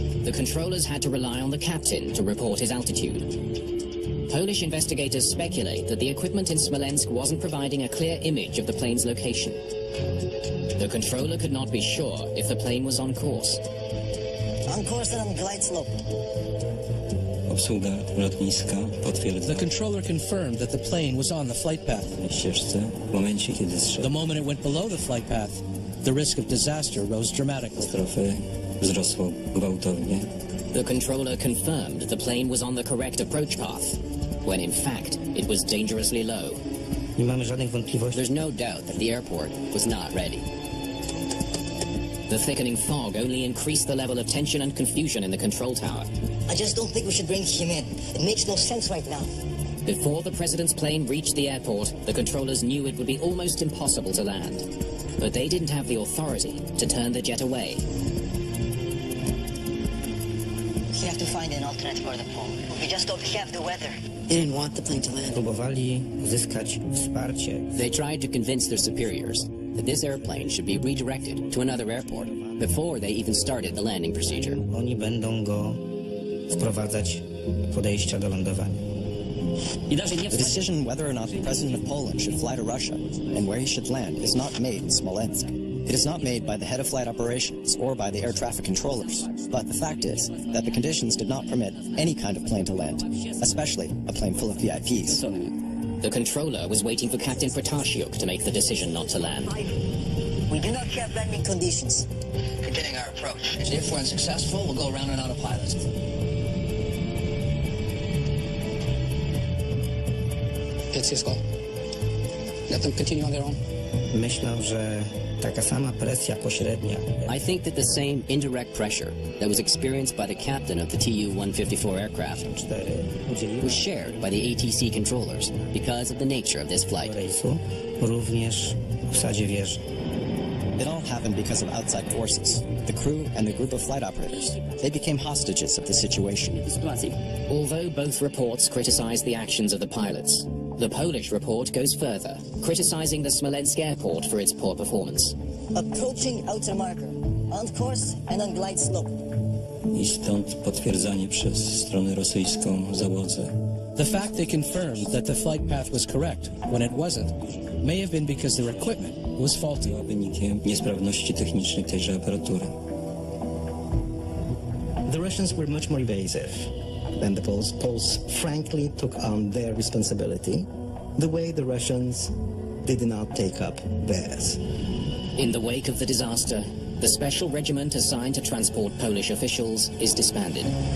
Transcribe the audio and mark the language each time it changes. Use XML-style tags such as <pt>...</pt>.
<en>The controllers had to rely on the captain to report his altitude. Polish investigators speculate that the equipment in Smolensk wasn't providing a clear image of the plane's location. The controller could not be sure if the plane was on course. On course and on glide slope.</en> <pl>Obsługa lotniska potwierdza.</pl> <en>The controller confirmed that the plane was on the flight path.</en> <pl>Ścieżce w momencie, kiedy</pl> <en>The moment it went below the flight path, the risk of disaster rose dramatically.</en> <pl>katastrofy wzrosło gwałtownie.</pl> <en>The controller confirmed the plane was on the correct approach path, when in fact it was dangerously low.</en> <pl>Nie mamy żadnych wątpliwości.</pl> <en>There's no doubt that the airport was not ready. The thickening fog only increased the level of tension and confusion in the control tower. I just don't think we should bring him in. It makes no sense right now. Before the president's plane reached the airport, the controllers knew it would be almost impossible to land. But they didn't have the authority to turn the jet away. We have to find an alternate for the pole. We just don't have the weather. They didn't want the plane to land.</en> <pl>Próbowali uzyskać wsparcie.</pl> <en>They tried to convince their superiors that this airplane should be redirected to another airport before they even started the landing procedure.</en> <pl>Oni będą go wprowadzać do podejścia do lądowania.</pl> <en>The decision whether or not the president of Poland should fly to Russia and where he should land is not made in Smolensk. It is not made by the head of flight operations or by the air traffic controllers. But the fact is that the conditions did not permit any kind of plane to land, especially a plane full of VIPs. The controller was waiting for Captain Protasiuk to make the decision not to land. We do not have landing conditions. Beginning our approach. If we're unsuccessful, we'll go around and autopilot. It's his call. Let them continue on their own.</en> <pl>Myślę, że taka sama presja pośrednia.</pl> <en>I think that the same indirect pressure that was experienced by the captain of the Tu-154 aircraft was shared by the ATC controllers because of the nature of this flight.</en> <pl>Rejsu również w obsadzie wieży.</pl> <en>It all happened because of outside forces. The crew and the group of flight operators. They became hostages of the situation. Although both reports criticize the actions of the pilots, the Polish report goes further, criticizing the Smolensk airport for its poor performance. Approaching outer marker. On course and on glide slope.</en> <pl>I stąd potwierdzanie przez stronę rosyjską załodze.</pl> <en>The fact they confirmed that the flight path was correct when it wasn't may have been because their equipment was faulty.</en> <pl>Wynikiem niesprawności technicznej tejże aparatury.</pl> <en>The Russians were much more evasive than the Poles. Poles frankly took on their responsibility the way the Russians did not take up theirs. In the wake of the disaster, the special regiment assigned to transport Polish officials is disbanded.</en>